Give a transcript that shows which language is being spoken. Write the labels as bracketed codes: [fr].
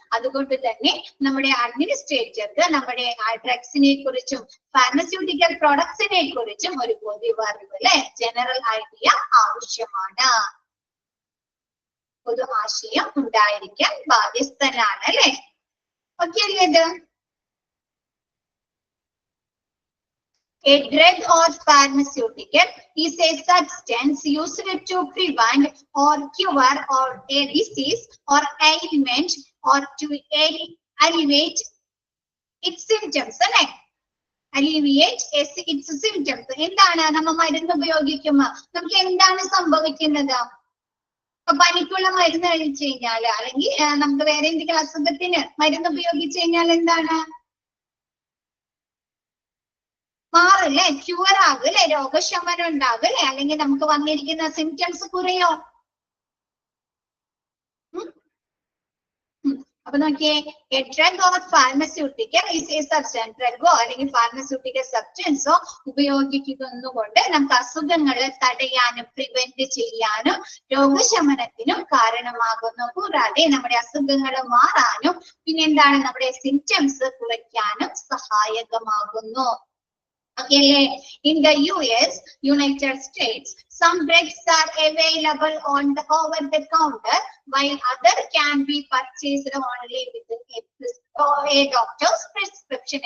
[ml] അതുകൊണ്ട് തന്നെ നമ്മുടെ അഡ്മിനിസ്ട്രേറ്റർക്ക് നമ്മുടെ ഡ്രഗ്സിനെ കുറിച്ചും ഫാർമസ്യൂട്ടിക്കൽ പ്രൊഡക്ട്സിനെ കുറിച്ചും ഒരു പൊതു അറിവ് അല്ലെ ജനറൽ ഐഡിയ ആവശ്യമാണ്. പൊതു ആശയം ഉണ്ടായിരിക്കാൻ ബാധ്യസ്ഥനാണ് അല്ലെ. ഓക്കെ അല്ലേ ഇത്? [en] A drug or pharmaceutical is a substance used to prevent or cure or a disease or ailment or to alleviate its symptoms. Alleviate its symptoms. [ml] എന്താണ് നമ്മൾ മരുന്ന് ഉപയോഗിക്കുമ്പോൾ നമുക്ക് എന്താണ് സംഭവിക്കുന്നത്? പനിക്കുള്ള മരുന്ന് കഴിച്ചു കഴിഞ്ഞാൽ അല്ലെങ്കിൽ നമുക്ക് വേറെ എന്തെങ്കിലും അസുഖത്തിന് മരുന്ന് ഉപയോഗിച്ചു കഴിഞ്ഞാൽ എന്താണ് മാറില്ലേ, ക്യൂർ ആകും അല്ലെ, രോഗശമനം ഉണ്ടാകും അല്ലെ, അല്ലെങ്കിൽ നമുക്ക് വന്നിരിക്കുന്ന സിംറ്റംസ് കുറയോ. അപ്പൊ നോക്കിയേ, [en] A drug or pharmaceutical is a substance. [ml] ഡ്രഗോ അല്ലെങ്കിൽ ഫാർമസ്യൂട്ടിക്കൽ സബ്സ്റ്റൻസോ ഉപയോഗിക്കുന്നതുകൊണ്ട് നമുക്ക് അസുഖങ്ങളെ തടയാനും പ്രിവെന്റ് ചെയ്യാനും രോഗശമനത്തിനും കാരണമാകുന്നു. കൂടാതെ നമ്മുടെ അസുഖങ്ങൾ മാറാനും പിന്നെന്താണ് നമ്മുടെ സിംറ്റംസ് കുറയ്ക്കാനും സഹായകമാകുന്നു. [en] Okay, in the United States, some drugs are available on the over-the-counter, while other can be purchased only with a doctor's prescription.